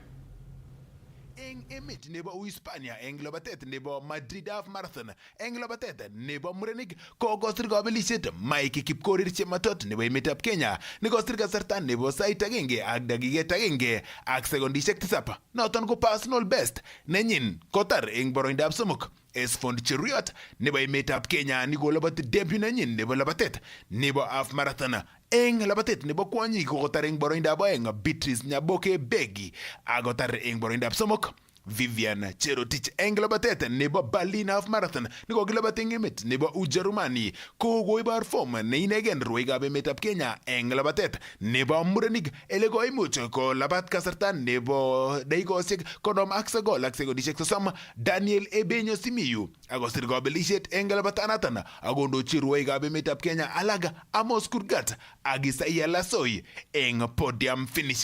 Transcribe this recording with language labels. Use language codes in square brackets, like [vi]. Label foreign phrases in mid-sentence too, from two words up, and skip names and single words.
[kln] Emet nebo Uhispania eng labatet nebo Madrid Half Marathon eng labatet nebo murenik kokosir kabelisiet Mike Kipkorir Chematot nebo emetab Kenya nekosir kasarta nebo sait agenge ak dakiket agenge ak sekondisiek 7 noton ko [en] personal best [kln] nenyin kotar eng boroindab somok. Esfond Cheruyot nebo emetab Kenya nikolabati debut nenyin nebo labatet nebo [en] Half Marathon [kln] eng labatet nebo kwonyik kokotar eng boroindab oeng Beatrice Nyaboke Begi akotar eng boroindab somok. Vivian Cherotich eng labatet nebo Berlin Half Marathon nikokilabat eng emet nebo Ujerumani kokoibor form neinegen rwoikab emetab Kenya eng labatet nebo murenik ele koimuch kolabat kasarta nebo dakikosiek 59 ak sekondisiek 30 Daniel Ebenyo Simiyu akosir kabelisiet eng labatanaton akondochi rwoikab emetab Kenya alak Amos Kurgat ak Isaiah Lasoi eng [en] podium finish.